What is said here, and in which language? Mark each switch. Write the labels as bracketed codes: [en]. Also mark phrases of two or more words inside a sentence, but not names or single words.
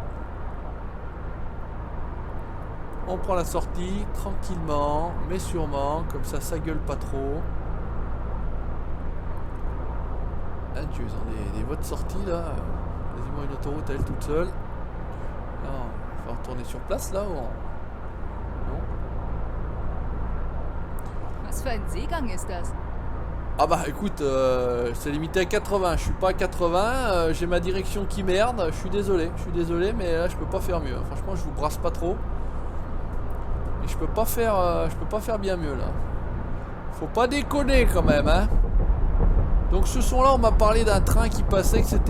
[fr] On prend la sortie, tranquillement, mais sûrement, comme ça gueule pas trop. Ah, tu ont des voies de sortie là, quasiment une autoroute à elle toute seule. Là, on va retourner sur place là ou non? [de] Was für ein Seegang ist das? [fr] Ah bah écoute, c'est limité à 80, je suis pas à 80, j'ai ma direction qui merde, je suis désolé, mais là je peux pas faire mieux, franchement je vous brasse pas trop. Et je peux pas faire bien mieux là. Faut pas déconner quand même hein. Donc ce son là on m'a parlé d'un train qui passait etc.